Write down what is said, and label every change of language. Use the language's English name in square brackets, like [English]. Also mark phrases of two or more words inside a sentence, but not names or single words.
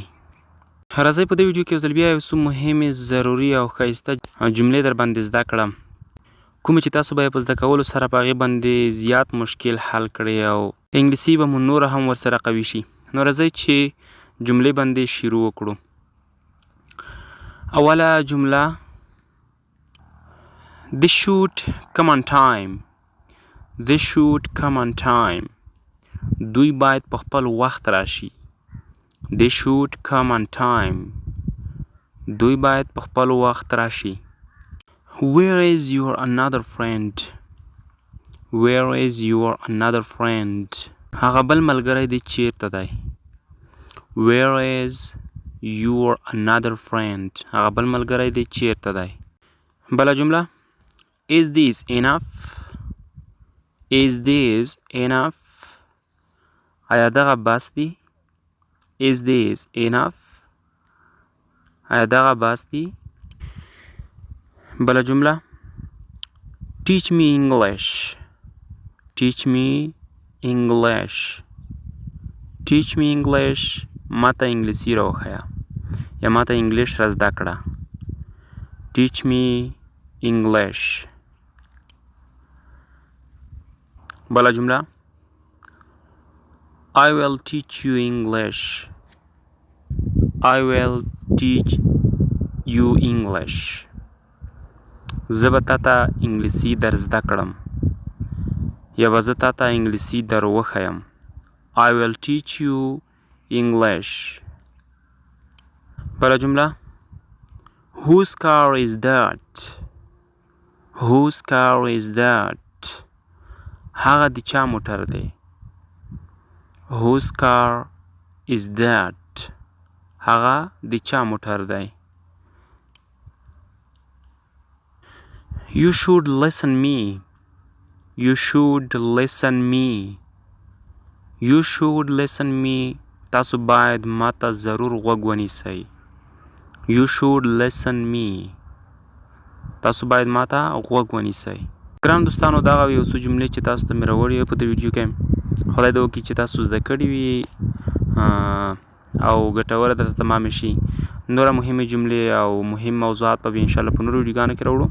[Pashto] راځئ په دې ویډیو کې یو ځل بیا یو څو مهمې، ضروري او ښایسته جملې در باندې زده کړم، کومې چې تاسو به یې په زده کولو سره په هغې باندې زیات مشکل حل کړئ او انګلیسي به مو نوره هم ورسره قوي شي. نو راځئ چې جملې باندې شروع وکړو. اوله جمله [English] They should come on time. They should come on time. [Pashto] دوی باید په خپل وخت راشي. [English] They should come on time. [Pashto] دوی باید په خپل وخت راشي. [English] Where is your another friend? Where is your another friend? [Pashto] هغه بل ملګری دی چیرته دی؟ [English] Where is your another friend? [Pashto] هغه بل ملګری دی چیرته دی؟ بله جمله [English] Is this enough? Is this enough? [Pashto] آیا دغه بس دی؟ [English] Is this enough? [Pashto] آیا دغه بس دی؟ بله جمله [English] Teach me English. Teach me English. Teach me English. [Pashto] ماته انګلیسي راوښیه یا ماته انګلیش را زده کړه. [English] Teach me English. [Pashto] بله جمله [English] I will teach you English. I will teach you English. [Pashto] زه به تا ته انګلیسي در زده کړم یا به زه تا ته انګلیسي در وښیم. [English] I will teach you English. [Pashto] بله جمله [English] Whose car is that? Whose car is that? [Pashto] هغه د چا موټر دی؟ [English] Whose car is that? [Pashto] هغه د چا موټر دی؟ [English] You should listen me. You should listen me. You should listen me. [Pashto] تاسو باید ما ته ضرور غوږ ونیسئ. [English] You should listen me. [Pashto] تاسو باید ما ته غوږ ونیسئ. ګرانو دوستانو، دغه یو څو جملې چې تاسو ته مې راوړې په دې ویډیو کې، خدای دې وکړي چې تاسو زده کړي وي او ګټوره درته تمامې شي. نوره مهمې جملې او مهم موضوعات به انشاءالله په نورو ویډیوګانو کې راوړو.